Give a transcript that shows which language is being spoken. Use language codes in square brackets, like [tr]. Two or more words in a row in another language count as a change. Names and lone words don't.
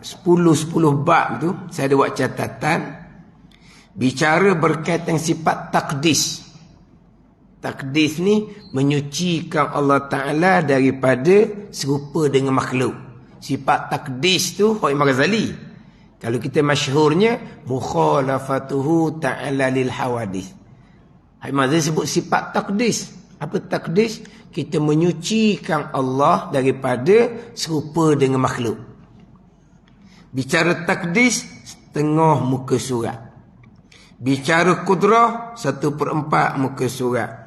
[ms] 10 bab tu saya ada buat catatan. Bicara berkaitan sifat takdis. Takdis ni menyucikan Allah Ta'ala daripada serupa dengan makhluk. Sifat takdis tu Imam Ghazali. Kalau kita masyhurnya [ar] مخالفته تعالى للحوادث. [ms] Imam Ghazali sebut sifat takdis. Apa takdis? Kita menyucikan Allah daripada serupa dengan makhluk. Bicara takdis setengah muka surat. Bicara kudrah 1/4 muka surat.